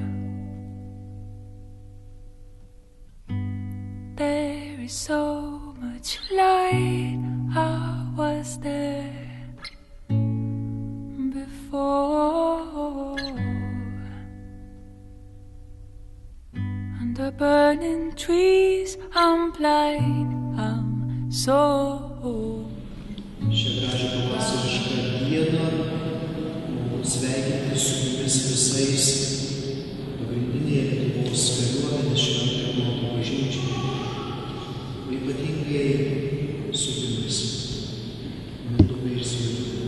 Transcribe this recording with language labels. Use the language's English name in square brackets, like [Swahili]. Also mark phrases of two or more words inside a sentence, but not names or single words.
[English] There is so much light. I was there before. Under burning trees, I'm blind, I'm so. [Lithuanian] Šią gražią pavasarišką dieną sveikinti su jumis visais pagrindinėje Lietuvos kariuomenės Šventojo Jono bažnyčioje, o ypatingai su jumis, Mindaugai ir Sveikai.